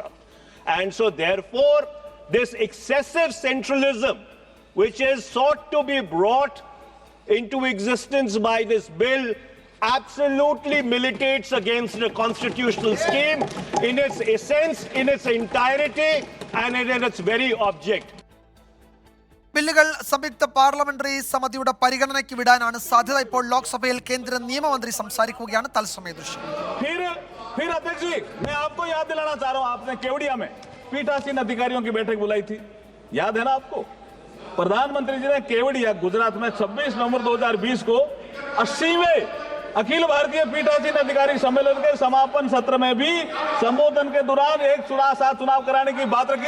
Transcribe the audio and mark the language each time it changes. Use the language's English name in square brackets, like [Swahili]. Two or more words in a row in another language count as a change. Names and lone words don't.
[English] And so therefore, this excessive centralism, which is sought to be brought into existence by this bill, absolutely militates against the constitutional scheme in its essence, in its entirety, and in its very object. [Malayalam] ബില്ലുകൾ സംയുക്ത പാർലമെന്ററി സമിതിയുടെ പരിഗണനയ്ക്ക് വിടാനാണ് സാധ്യത. ഇപ്പോൾ ലോക്സഭയിൽ കേന്ദ്ര നിയമമന്ത്രി സംസാരിക്കുകയാണ്. തത്സമയ ദൃശ്യം. [Hindi] फिर अध्यक्ष जी, मैं आपको याद दिलाना चाह रहा हूं, आपने केवड़िया में पीठासीन अधिकारियों की बैठक बुलाई थी, याद है ना आपको? प्रधानमंत्री जी ने केवड़िया गुजरात में 26 नवंबर 2020 को 80वें अखिल भारतीय पीठासीन अधिकारी सम्मेलन के समापन सत्र में भी संबोधन के दौरान एक चुनाव कराने की बात रखी.